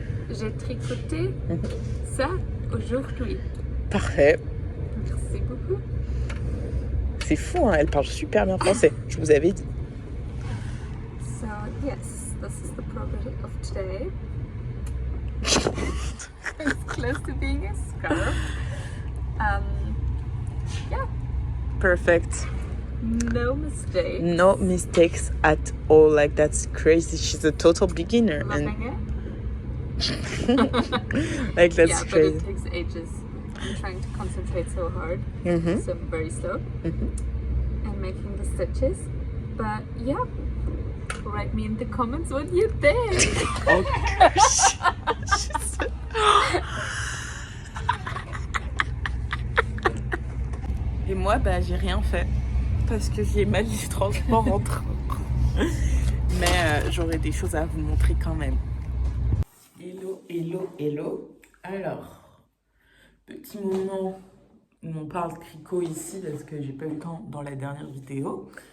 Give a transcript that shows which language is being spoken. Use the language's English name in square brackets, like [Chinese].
[French] J'ai tricoté ça aujourd'hui. Parfait. Merci beaucoup. C'est fou, hein? Elle parle super bien français. Je vous avais dit. [English] So yes, this is the project of today. It's close to being a scarf. Yeah, Perfect. no mistake. No mistakes at all. Like that's crazy. She's a total beginner, and Loving it. like that's Yeah, but crazy. it takes ages. I'm trying to concentrate so hard, Mm-hmm. so I'm very slow and making the stitches. But yeah, write me in the comments what you think. [French] Et moi, bah, j'ai rien fait parce que j'ai mal du transport en train. Mais j'aurai des choses à vous montrer quand même. Hello. Alors, petit moment où on parle tricot ici parce que j'ai pas eu le temps dans la dernière vidéo.